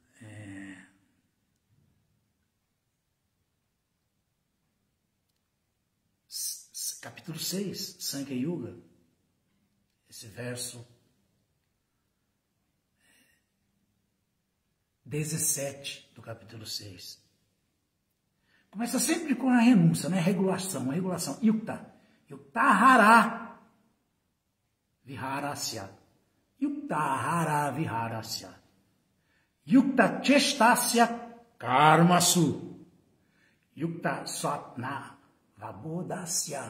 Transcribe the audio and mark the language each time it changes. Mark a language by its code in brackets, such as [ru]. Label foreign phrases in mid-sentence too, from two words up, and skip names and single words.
[pt] capítulo 6, Sankhya Yuga, esse verso 17 do capítulo 6. Começa sempre com a renúncia, né? Regulação. [sa] युक्त। युक्ताहार विहारस्य. युक्ताहार विहारस्य. युक्त चेष्टस्य कर्मसु. युक्त स्वप्न वबोधस्य.